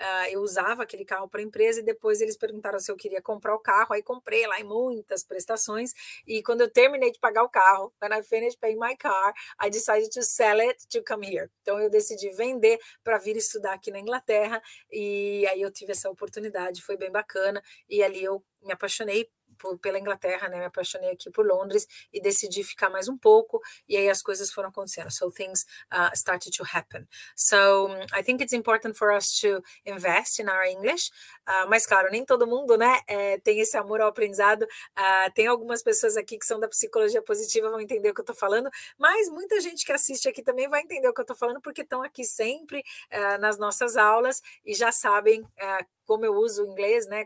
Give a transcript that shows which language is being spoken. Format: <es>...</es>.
<pt>eu usava aquele carro para a empresa, e depois eles perguntaram se eu queria comprar o carro, aí comprei lá em muitas prestações, e quando eu terminei de pagar o carro,</pt> <en>when I finished paying my car, I decided to sell it to come here.</en> <pt>Então eu decidi vender para vir estudar aqui na Inglaterra, e aí eu tive essa oportunidade, foi bem bacana, e ali eu me apaixonei pela Inglaterra, né? Me apaixonei aqui por Londres e decidi ficar mais um pouco, e aí as coisas foram acontecendo.</pt> <en>So things started to happen. So I think it's important for us to invest in our English.</en> <pt>Mas claro, nem todo mundo, né, tem esse amor ao aprendizado. Tem algumas pessoas aqui que são da psicologia positiva, vão entender o que eu estou falando, mas muita gente que assiste aqui também vai entender o que eu estou falando, porque estão aqui sempre nas nossas aulas e já sabem como eu uso o inglês, né?</pt>